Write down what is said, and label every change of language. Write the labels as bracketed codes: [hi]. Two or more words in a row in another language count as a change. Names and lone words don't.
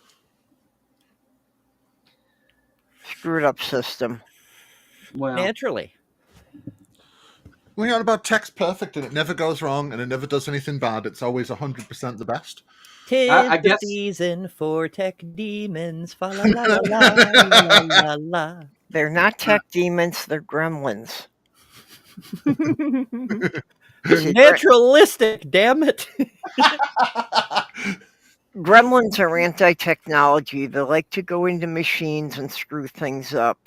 [en] screwed up system? Well, Naturally. We're on about text perfect, and it never goes wrong, and it never does anything bad. It's always 100% the best. 'Tis I the guess season for tech demons. Fa la la la la la la. They're not tech demons, they're gremlins. They're See, naturalistic, damn it. gremlins are anti-technology. They like to go into machines and screw things up.